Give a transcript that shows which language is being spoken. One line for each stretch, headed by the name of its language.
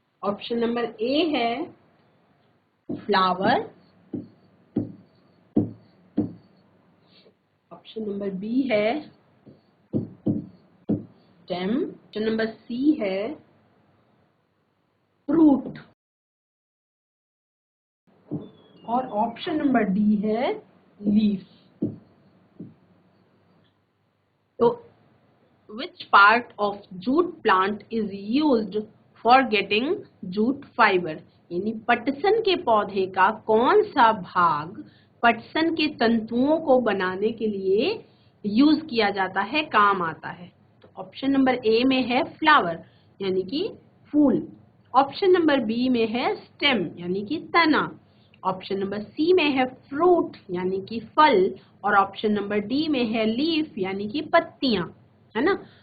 Hindi: Option number A है flower, option number B है stem, option number C है fruit और ऑप्शन नंबर डी है लीफ।
English: तो which part of jute plant is used for getting jute fiber?
Hindi: यानी पटसन के पौधे का कौन सा भाग पटसन के तंतुओं को बनाने के लिए यूज किया जाता है, काम आता है? तो ऑप्शन नंबर ए में है फ्लावर यानी कि फूल, ऑप्शन नंबर बी में है स्टेम यानी कि तना, ऑप्शन नंबर सी में है फ्रूट यानी कि फल और ऑप्शन नंबर डी में है लीफ यानी कि पत्तियां, है ना।